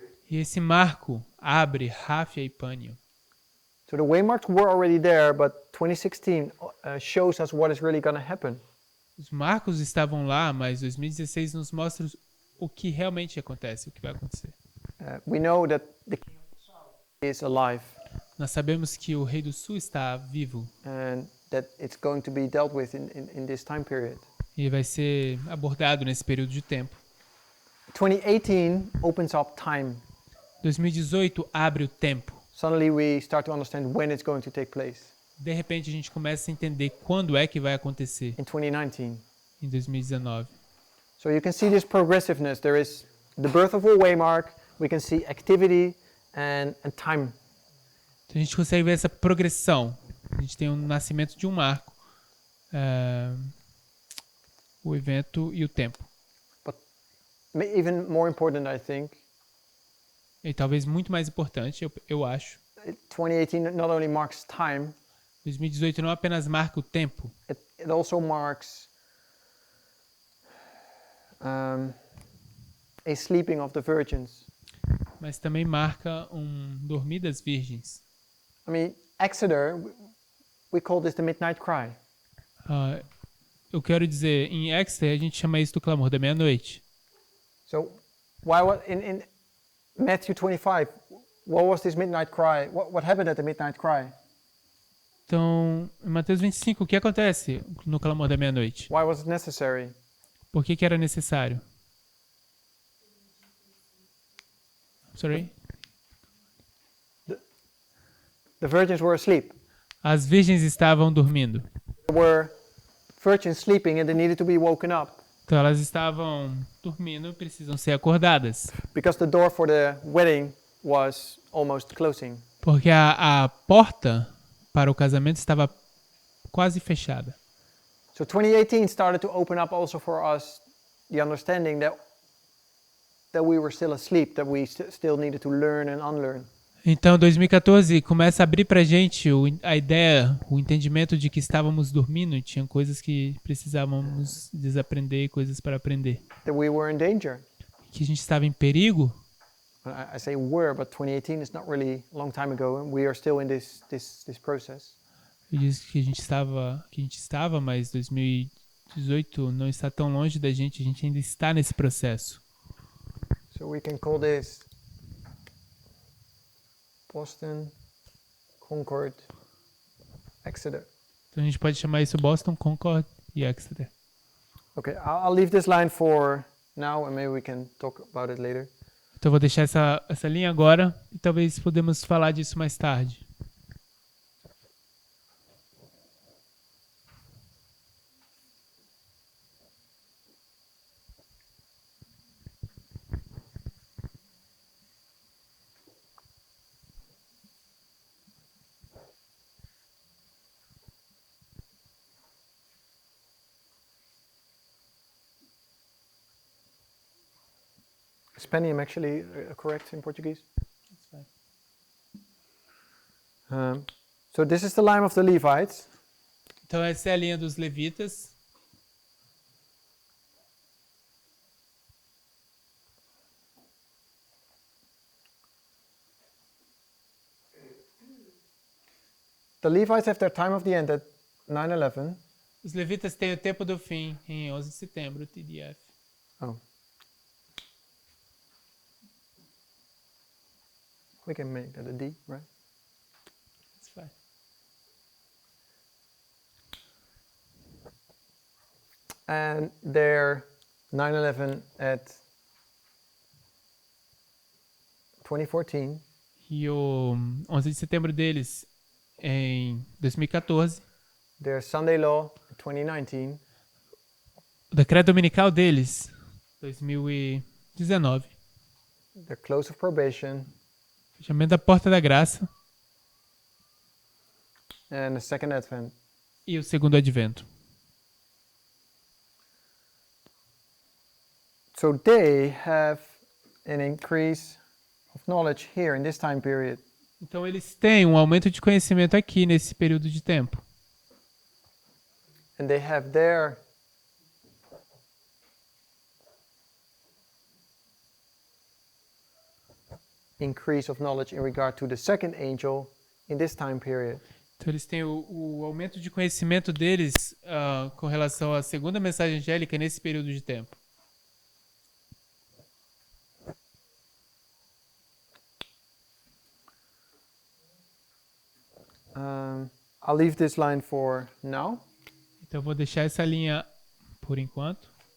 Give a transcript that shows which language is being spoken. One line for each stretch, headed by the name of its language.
Portuguese: E esse marco abre Ráfia e Pânio.
English: So the waymarks were already there, but 2016 shows us what is really going to happen.
Portuguese: Os marcos estavam lá, mas 2016 nos mostra o que realmente acontece, o que vai acontecer.
English: We know that the King of the South is alive.
Portuguese: Nós sabemos que o Rei do Sul está vivo.
English: And that it's going to be dealt with in this time period.
Portuguese: E vai ser abordado nesse período de tempo.
English: 2018 opens up time.
Portuguese: 2018 abre o tempo.
English: Suddenly we start to understand when it's going to take place.
Portuguese: De repente a gente começa a entender quando é que vai acontecer.
English: In 2019.
Portuguese: Em 2019.
English: So you can see this progressiveness. There is the birth of a waymark. We can see activity and time.
Portuguese: Então a gente consegue ver essa progressão. A gente tem o nascimento de um marco, o evento e o tempo.
English: But even more important, I think,
Portuguese: E talvez muito mais importante, eu acho.
English: 2018 not only marks time,
Portuguese: 2018 não apenas marca o tempo,
English: it also marks a sleeping of the virgins.
Portuguese: mas também marca dormir das virgens.
English: I mean, Exeter, we call this the midnight cry.
Portuguese: Eu quero dizer, em Exeter a gente chama isso do clamor da meia-noite.
English: So, in Matthew 25, what was this midnight cry? What happened at the midnight cry?
Portuguese: Então, em Mateus 25, o que acontece no clamor da meia-noite?
English: Why was it necessary?
Portuguese: Por que era necessário?
English: Sorry? The virgins were asleep.
Portuguese: As virgens estavam dormindo.
English: There were virgins sleeping and they needed to be woken up.
Portuguese: Então elas estavam dormindo e precisam ser acordadas.
English: Because the door for the wedding was almost closing.
Portuguese: Porque a porta para o casamento estava quase fechada.
English: So 2018 started to open up also for us the understanding that we were still asleep, that we still needed to learn and unlearn.
Portuguese: Então 2014 começa a abrir pra gente a ideia, o entendimento de que estávamos dormindo e tinha coisas que precisávamos desaprender e coisas para aprender.
English: That we were in danger.
Portuguese: Que a gente estava em perigo.
English: I say were, but 2018 is not really a long time ago, and we are still in this process.
Portuguese: Eu disse que a gente estava, mas 2018 não está tão longe da gente, a gente ainda está nesse processo.
English: So we can call this Boston, Concord, Exeter.
Portuguese: Então a gente pode chamar isso Boston, Concord e Exeter.
English: Okay, I'll leave this line for now, and maybe we can talk about it later.
Portuguese: Então eu vou deixar essa linha agora e talvez podemos falar disso mais tarde.
English: Is Penium actually correct in Portuguese? That's fine. So this is the line of the Levites.
Portuguese: Então essa é a linha dos levitas.
English: The Levites have their time of the end at 9/11.
Portuguese: Os levitas têm o tempo do fim em 11 de setembro, TDF.
English: Oh. We can make that a D, right? That's fine. And their 9/11 at 2014.
Portuguese: E o 11 de setembro deles em 2014.
English: Their Sunday Law, 2019.
Portuguese: O decreto dominical deles, 2019.
English: Their close of probation.
Portuguese: Fechamento da porta da graça
English: And the second Advent.
Portuguese: e o segundo advento.
English: So they have an increase of knowledge here in this time period.
Portuguese: Então eles têm um aumento de conhecimento aqui nesse período de tempo.
English: And they have their increase of knowledge in regard to the second angel in this time period.
Portuguese: Então eles têm o aumento de conhecimento deles com relação à segunda mensagem angélica nesse período de tempo.
English: I'll leave this line for now.
Portuguese: Então eu vou deixar essa linha por enquanto.